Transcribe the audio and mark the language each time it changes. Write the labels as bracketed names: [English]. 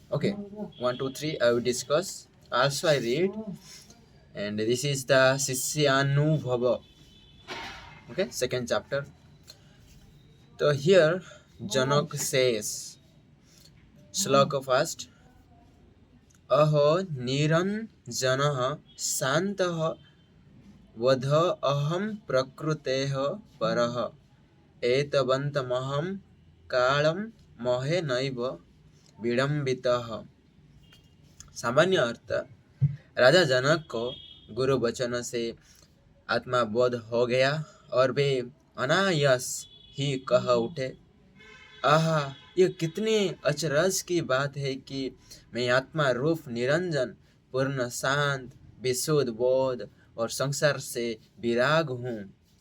[English] Okay, 1, 2, 3. I will discuss. Also, I read, and this is the Sisyanubhava. Okay, second chapter. So here, Janak says, sloka first. [Sanskrit] अहो निरञ्जनः शान्तः वध अहं प्रकृतेः परः एतवन्तमहं कालं मोहेनैव विडम्बितः। [Hindi] सामान्य अर्थ, राजा जनक को गुरु वचन से आत्मा बोध हो गया और वे अनायास ही कह उठे, आहा, ये कितनी अचरज की बात है कि मैं आत्मा रूप निरंजन पूर्ण शांत विशुद्ध बोध और संसार से विराग हूँ।